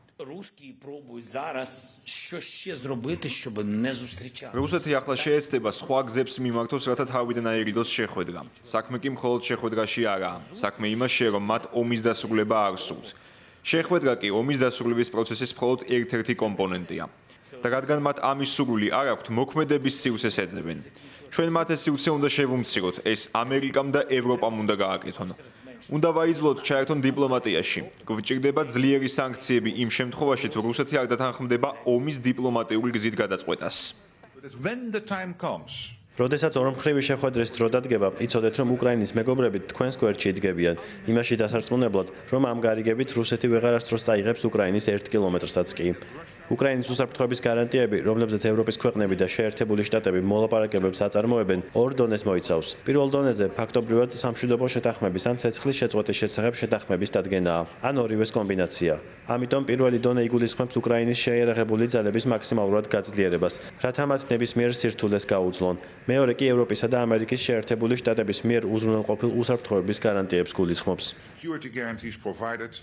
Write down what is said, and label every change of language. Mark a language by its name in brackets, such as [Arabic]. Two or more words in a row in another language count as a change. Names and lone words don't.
[Russian] Русские пробуют [Ukrainian] зараз що ще зробити, щоб не зустрічати. [Georgian] რუსეთი ახლა შეეცდება სხვა გზებს მიმართოს, რათა თავიდან აერიდოს შეხვედრა. საქმე კი მხოლოდ შეხვედრაში არაა. საქმე იმაშია, რომ მათ ომის დასრულება არ სურთ. შეხვედრა კი ომის დასრულების პროცესის მხოლოდ ერთ-ერთი კომპონენტია. და რადგან მათ ამის სურვილი არ აქვთ, მოქმედების სივრცეს ეძებენ. ჩვენ მათ ეს სივრცე უნდა შევუმციროთ, ეს ამერიკამ და ევროპამ უნდა გააკეთონ. უნდა ვაიძულოთ ჩაერთონ დიპლომატიაში. გვჭირდება ძლიერი სანქციები იმ შემთხვევაში, თუ რუსეთი არ დათანხმდება ომის დიპლომატიური გზით გადაწყვეტას. [English] When the time comes, [Georgian] როდესაც ორმხრივი შეხვედრის დრო დადგება, იცოდეთ, რომ უკრაინის მეგობრები თქვენს გვერდში იდგებიან, იმაში დასარწმუნებლად, რომ ამ გარიგებით რუსეთი ვეღარასდროს წაიღებს უკრაინის 1 კილომეტრსაც კი. უკრაინის უსაფრთხოების გარანტიები, რომლებზეც ევროპის ქვეყნები და შეერთებული შტატები მოლაპარაკებებს აწარმოებენ, ორ დონეს მოიცავს. პირველ დონეზე ფაქტობრივად სამშვიდობო შეთანხმების ან ცეცხლის შეწყვეტის შესახებ შეთანხმების დადგენაა, ან ორივეს კომბინაცია. ამიტომ პირველი დონე იგულისხმებს უკრაინის შეიარაღებული ძალების მაქსიმალურად გაძლიერებას, რათა მათ ნებისმიერ სირთულეს გაუძლონ. მეორე კი ევროპისა და ამერიკის შეერთებული შტატების მიერ უზრუნველყოფილ უსაფრთხოების გარანტიებს გულისხმობს. [English] security guarantees provided